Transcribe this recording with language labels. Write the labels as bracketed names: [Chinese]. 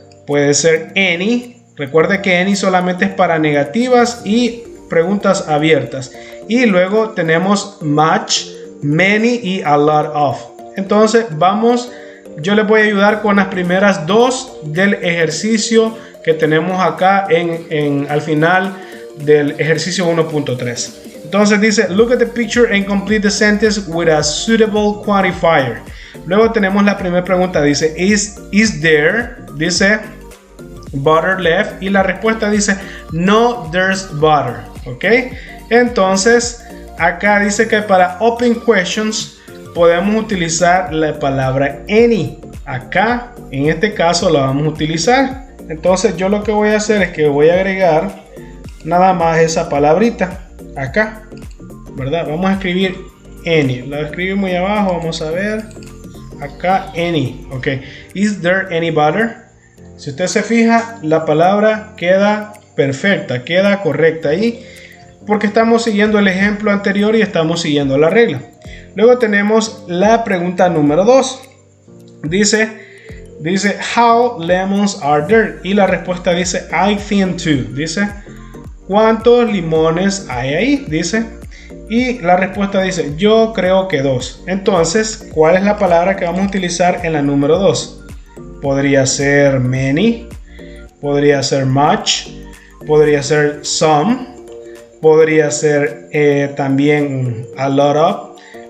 [Spanish] Puede ser any. Recuerde que any solamente es para negativas y preguntas abiertas. Y luego tenemos much, many y a lot of. Entonces vamos... Yo les voy a ayudar con las primeras dos del ejercicio que tenemos acá al final del ejercicio 1.3. [English] Entonces dice, look at the picture and complete the sentence with a suitable quantifier. [Spanish] Luego tenemos la primera pregunta, dice, is there, dice, butter left? Y la respuesta dice, no, there's butter. ¿Ok? Entonces, acá dice que para open questions podemos utilizar la palabra any. Acá, en este caso, la vamos a utilizar. Entonces, yo lo que voy a hacer es que voy a agregar nada más esa palabrita acá, ¿verdad? Vamos a escribir any. La escribimos muy abajo, vamos a ver. [English] Acá, any. Ok. Is there any butter? [Spanish] Si usted se fija, la palabra queda perfecta, queda correcta ahí, porque estamos siguiendo el ejemplo anterior y estamos siguiendo la regla. Luego tenemos la pregunta número 2. [English] Dice, how lemons are there? [Spanish] Y la respuesta dice, I think two. Dice, ¿cuántos limones hay ahí? Dice, y la respuesta dice, yo creo que 2. Entonces, ¿cuál es la palabra que vamos a utilizar en la número 2? Podría ser many, podría ser much, podría ser some, podría ser también a lot of.